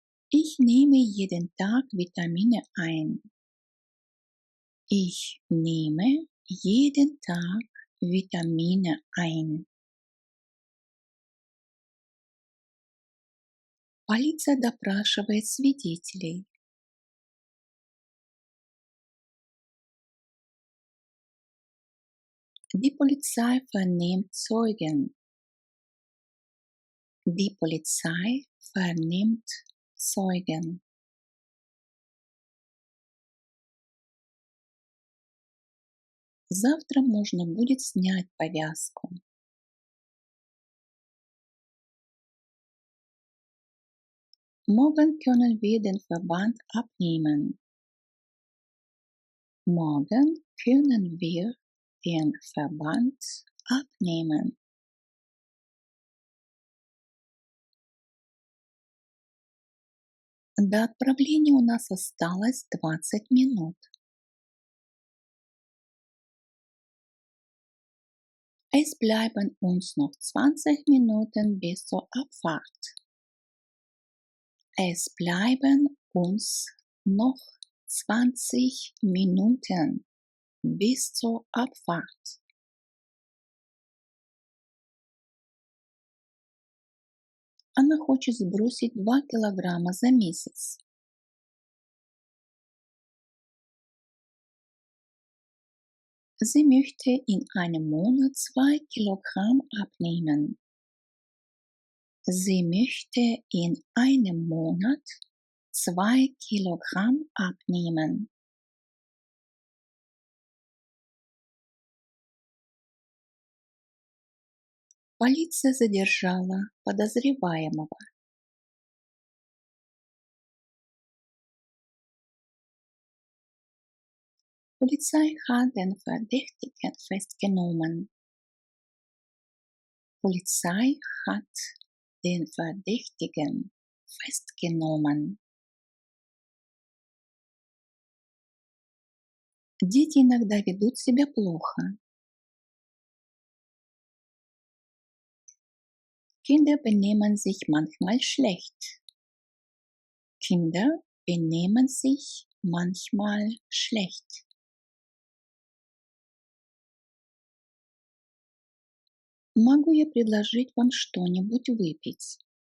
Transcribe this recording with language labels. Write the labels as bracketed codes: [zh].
[de] Ich nehme jeden Tag Vitamine ein. Ich nehme jeden Tag Vitamine ein. [ru] Полиция допрашивает свидетелей. [de] Die Polizei vernimmt Zeugen. Die Polizei vernimmt Zeugen. [ru] Завтра можно будет снять повязку. [de] Morgen können wir den Verband abnehmen. Morgen können wir den Verband abnehmen. [ru] До отправления у нас осталось 20 минут. [de] Es bleiben uns noch 20 Minuten bis zur Abfahrt. Es bleiben uns noch 20 Minuten bis zur Abfahrt. [ru] Она хочет сбросить 2 килограмма за месяц. [de] Sie möchte in einem Monat 2 Kilogramm abnehmen. Sie möchte in einem Monat 2 Kilogramm abnehmen. [ru] Полиция задержала подозреваемого. [de] Polizei hat den Verdächtigen festgenommen. Polizei hat den Verdächtigen festgenommen. [ru] Дети иногда ведут себя плохо. [de] Kinder benehmen sich manchmal schlecht. Kinder benehmen sich manchmal schlecht. [ru] Могу я предложить вам что-нибудь выпить?